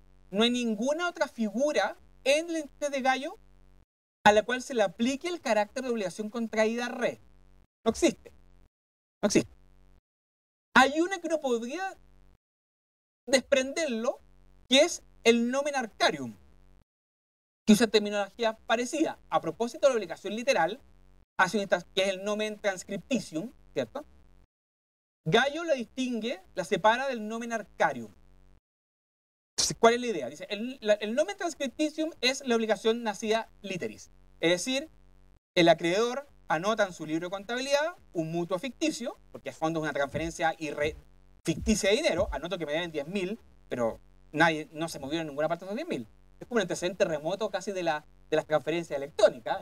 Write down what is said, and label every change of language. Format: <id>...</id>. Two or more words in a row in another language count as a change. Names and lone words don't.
<es>No hay ninguna otra figura en la institución de Gallo a la cual se le aplique el carácter de obligación contraída re. No existe. No existe. Hay una que uno podría desprenderlo, que es el</es> <la>nomen arcarium,</la> <es>que usa terminología parecida. A propósito de la obligación literal, que es el</es> <la>nomen transcripticium,</la> <es>¿cierto? Gallo la distingue, la separa del</es> <la>nomen arcarium.</la> <es>Entonces, ¿cuál es la idea? Dice, el</es> <la>nomen transcripticium</la> <es>es la obligación nacida literis. Es decir, el acreedor anota en su libro de contabilidad un mutuo ficticio, porque el fondo es una transferencia ficticia de dinero. Anoto que me deben 10.000, pero no se movieron en ninguna parte de esos 10.000. Es como un antecedente remoto casi de las transferencias electrónicas.</es>